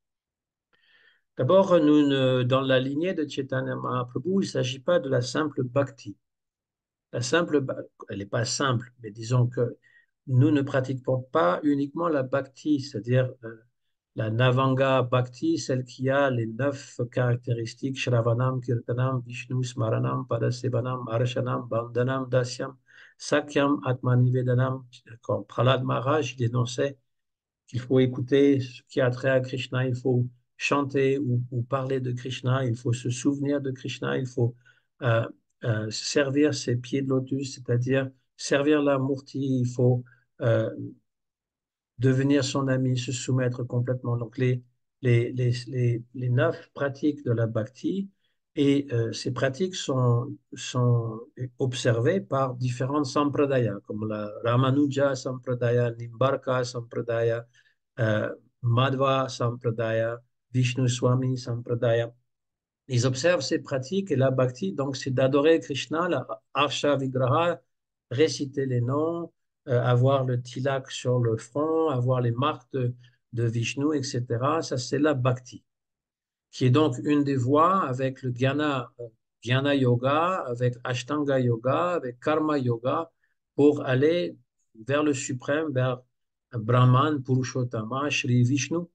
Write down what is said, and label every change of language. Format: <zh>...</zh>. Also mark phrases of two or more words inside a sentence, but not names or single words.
<fr>D'abord, dans la lignée de Chaitanya Mahaprabhu, il ne s'agit pas de la simple bhakti. La simple, elle n'est pas simple, mais disons que nous ne pratiquons pas uniquement la bhakti, c'est-à-dire la Navanga Bhakti, celle qui a les 9 caractéristiques,</fr> <sa>श्रवणं, कीर्तनं, विष्णु, स्मरणं, पादसेवनं, अरशनं, बन्धनं, दास्यं, सख्यं, आत्मनिवेदनं.</sa> <fr>Comme Prahlad Maharaj, il dénonçait qu'il faut écouter ce qui a trait à Krishna, il faut chanter ou parler de Krishna, il faut se souvenir de Krishna, il faut euh, servir ses pieds de lotus, c'est-à-dire servir la Murti, il faut euh, devenir son ami, se soumettre complètement. Donc les 9 pratiques de la bhakti, et ces pratiques sont observées par différentes sampradayas, comme la Ramanuja Sampradaya, Nimbarka Sampradaya, euh, Madhva Sampradaya, Vishnu Swami Sampradaya. Ils observent ces pratiques et la bhakti, donc c'est d'adorer Krishna, la Arsha Vigraha, réciter les noms, avoir le tilak sur le front, avoir les marques de Vishnu, etc. Ça, c'est la bhakti, qui est donc une des voies avec le Jnana Yoga, avec Ashtanga Yoga, avec Karma Yoga, pour aller vers le suprême, vers Brahman, Purushottama, Shri Vishnu.</fr>